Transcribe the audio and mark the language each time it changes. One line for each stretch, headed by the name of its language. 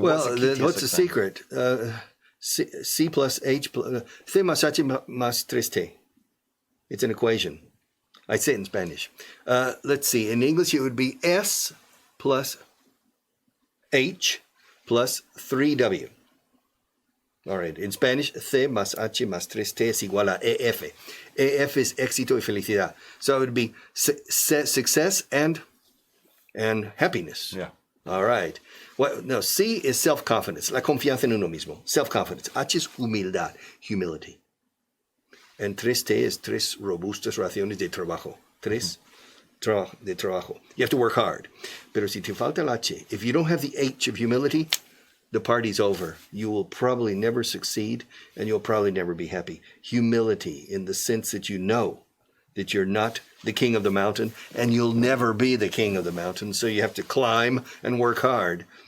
English: what's the secret? C plus H plus
Spanish: C más H más 3T.
English: It's an equation. I say it in Spanish. Let's see. In English, it would be S plus H plus 3W. All right. In Spanish,
Spanish: C más H más 3T es igual a EF. EF is éxito y felicidad.
English: So it would be success and happiness. Yeah. All right. Well, no, C is self-confidence,
Spanish: la confianza en uno mismo,
English: self-confidence. H is humildad, humility. And 3T is
Spanish: tres robustas raciones de trabajo. De trabajo.
English: You have to work hard.
Spanish: Pero si te falta el H,
English: if you don't have the H of humility, the party's over. You will probably never succeed, and you'll probably never be happy. Humility in the sense that you know that you're not the king of the mountain, and you'll never be the king of the mountain, so you have to climb and work hard.